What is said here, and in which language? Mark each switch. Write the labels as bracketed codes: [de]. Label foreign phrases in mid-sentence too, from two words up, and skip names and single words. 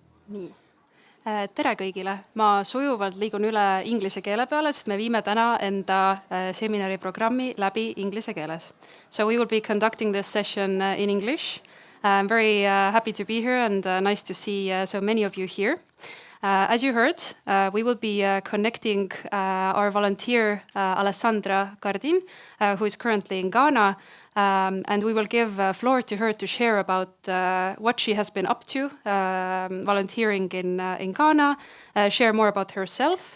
[et] Nii. Tere kõigile! Ma sujuvalt liigun üle inglise keele peale, sest me viime täna enda seminariprogrammi läbi inglise keeles. [en] So we will be conducting this session in English. I'm very happy to be here and nice to see so many of you here. As you heard, we will be connecting our volunteer Alessandra Cardin, who is currently in Ghana, and we will give floor to her to share about what she has been up to volunteering in Ghana, share more about herself.